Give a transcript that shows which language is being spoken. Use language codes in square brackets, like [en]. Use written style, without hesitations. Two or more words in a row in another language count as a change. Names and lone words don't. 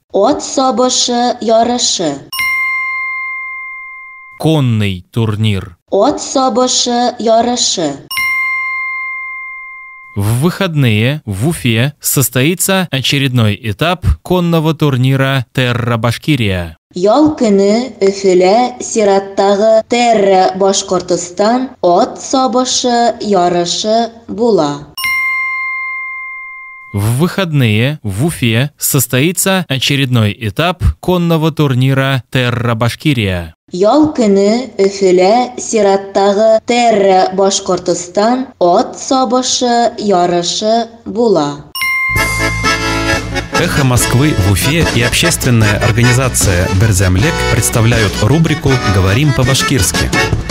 [ba] От сабышы ярышы. [ru] Конный турнир. [ba] От сабышы ярышы. [ru] В выходные в Уфе состоится очередной этап конного турнира Терра Башкирия. [ba] Ял көне Өфелә сираттагы Терра Башкортстан от сабышы ярышы була. [ru] В выходные в Уфе состоится очередной этап конного турнира Терра Башкирия. [ba] Ял көне Өфелә сираттагы Терра Башкортстан от сабышы ярышы була. [ru] Эхо Москвы в Уфе и общественная организация Берзямлек представляют рубрику «Говорим по-башкирски».